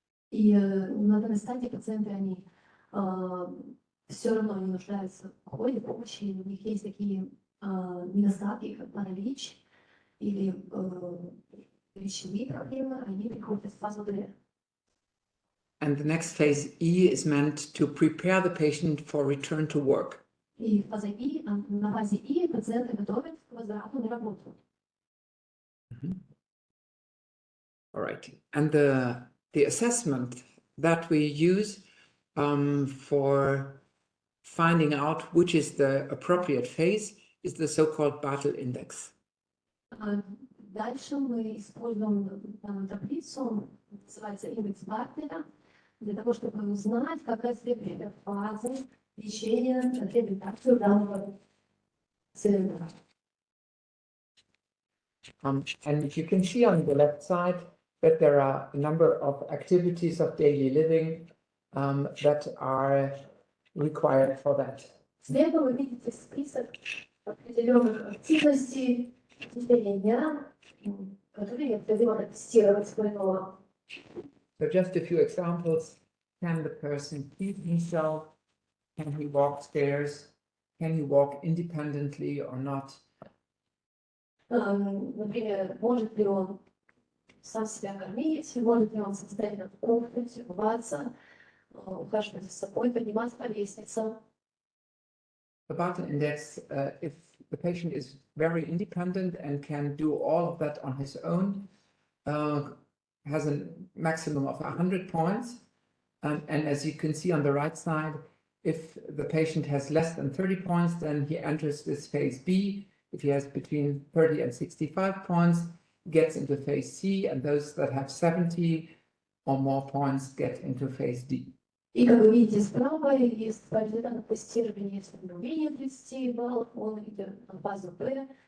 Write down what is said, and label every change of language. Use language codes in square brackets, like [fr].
[ru] И на данной стадии пациенты, они все равно не нуждаются в уходе, помощи, у них есть такие недостатки, как паралич или речевые проблемы, они приходят в фазу D. [en] And the next phase E is meant to prepare the patient for return to work. [ru] И фаза И, на фазе И пациенты готовят к возврату на работу. [en] All right. And the assessment that we use for finding out which is the appropriate phase is the so-called Bartle Index. [ru] Дальше мы используем таблицу, называется индекс Бартеля, для того, чтобы узнать, какая следующая фаза лечения, реабилитации данного пациента. [en] And you can see on the left side that there are a number of activities of daily living that are required for that. [ru] Слева вы видите список определенных активностей в течение дня, которые необходимо протестировать больного. [en] So just a few examples. Can the person feed himself? Can he walk stairs? Can he walk independently or not? [ru] Например, может ли он сам себя кормить, может ли он самостоятельно кушать, умываться, ухаживать за собой, подниматься по лестницам. [en] The Bartle Index, if the patient is very independent and can do all of that on his own, has a maximum of 100 points. And as you can see on the right side, if the patient has less than 30 points, then he enters this phase B. If he has between 30 and 65 points, gets into phase C, and those that have 70 or more points get into phase D. [ru] И как вы видите справа, есть результат тестирования, если у него менее 30 баллов, он идет на фазу Б.